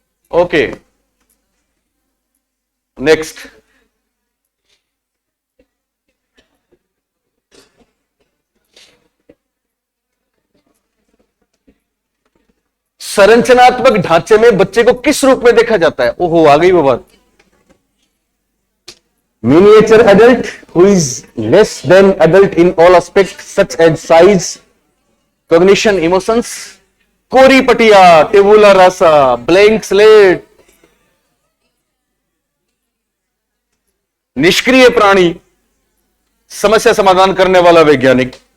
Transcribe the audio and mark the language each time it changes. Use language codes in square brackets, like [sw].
[hi] Okay, next. संरचनात्मक ढांचे में बच्चे को किस रूप में देखा जाता है? ओहो, आ गई वो बात। [en] Miniature adult who is less than adult in all aspects such as size, cognition, emotions. [hi] कोरी पटिया, टेबुला रासा, ब्लैंक स्लेट, निष्क्रिय प्राणी, समस्या समाधान करने वाला वैज्ञानिक।